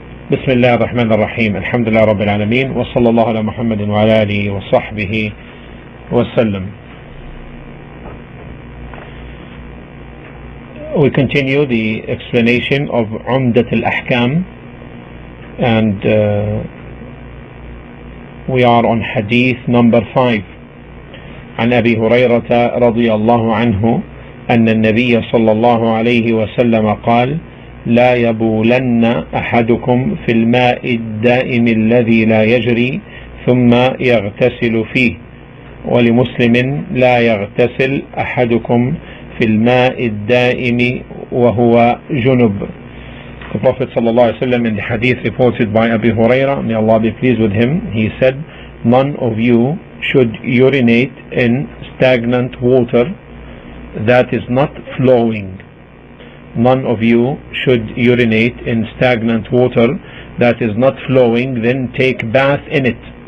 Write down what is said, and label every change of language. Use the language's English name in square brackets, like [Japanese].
[Arabic] بسم الله الرحمن الرحيم الحمد لله رب العالمين وصلى الله على محمد وعلى آله وصحبه وسلم. [English] We continue the explanation of Umdat Al-Ahkaam, and we are on hadith number 5. [Arabic] عن أبي هريرة رضي الله عنه أن النبي صلى الله عليه وسلم قال: لا يبولن أحدكم في الماء الدائم الذي لا يجري ثم يغتسل فيه. ولمسلم: لا يغتسل أحدكم في الماء الدائم وهو جنب. [English] The Prophet ﷺ, in the hadith reported by Abu Huraira, may Allah be pleased with him, he said, none of you should urinate in stagnant water that is not flowing. None of you should urinate in stagnant water that is not flowing, then take bath in it.